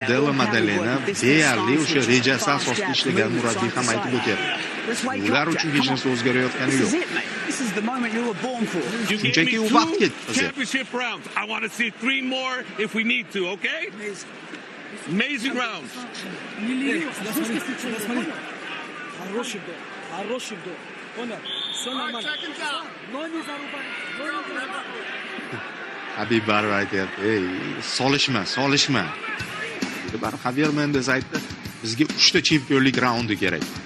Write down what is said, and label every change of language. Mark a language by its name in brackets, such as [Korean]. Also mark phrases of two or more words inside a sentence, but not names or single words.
[Uzbek] Della Maddalena deyarli o'sha rejasi asosida ishlagan murabbiy ham aytib o'tyapti. Ular uchun hech narsa o'zgarayotgani yo'q. Shunchaki u vaqt ketdi. [English] Championship rounds. I want to see 3 more if we need to, okay? Amazing rounds. [Uzbek] Habib baribir aytyapti, "Ey, solishma." Bar Javier Mendes aytdi, "Bizga 3 ta chempionlik raundi kerak."